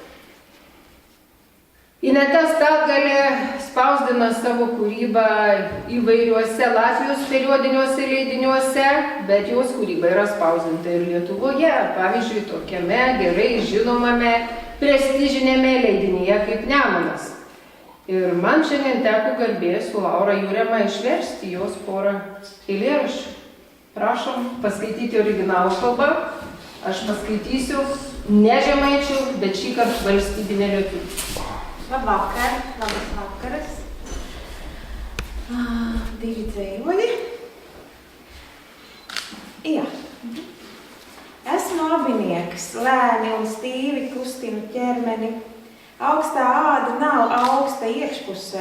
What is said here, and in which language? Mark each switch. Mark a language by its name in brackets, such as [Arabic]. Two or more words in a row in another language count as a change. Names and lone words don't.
[Lithuanian] Ineta Stalgalė spausdino savo kūrybą įvairiuose Latvijos periodiniuose leidiniuose, bet jos kūryba yra spausdinta ir Lietuvoje, pavyzdžiui, tokiame gerai žinomame prestižinėme leidinyje kaip Nemunas. Ir man šiandien teko garbė su Laura Jurema išversti jos porą eilėraščių. Prašom paskaityti originalų kalbą. Aš paskaitysiu ne žemaičių, bet šį kartą valstybinę lietuvių. Labvakar, labas vakaras. [Latvian] Divi dzējoļi. Jā. Esmu abinieks, lēni un stīvi kustinu ķermeni. Augstā āda nav augsta iekšpusē.